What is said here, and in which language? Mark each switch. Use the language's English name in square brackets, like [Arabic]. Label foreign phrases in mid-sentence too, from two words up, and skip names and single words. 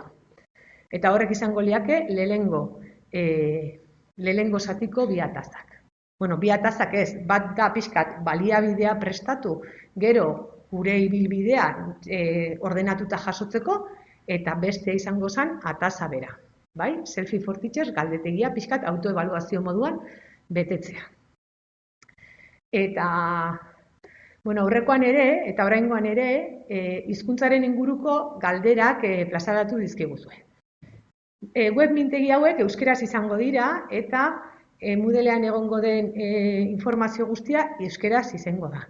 [Basque] Eta horrek izango liake lehenengo zatiko bi atazak. Bueno, bi atazak ez, bat da pixkat baliabidea prestatu, gero gure ibilbidea ordenatuta jasotzeko, eta bestea izango zen ataza bera. Bai? Selfie for Teachers galdetegia pixkat autoevaluazio moduan betetzea. Eta, bueno, aurrekoan ere, eta oraingoan ere, hizkuntzaren inguruko galderak plazaratu dizkiguzue. Web mintegi hauek euskeraz izango dira, eta Moodlean egongo den informazio guztia euskeraz izango da.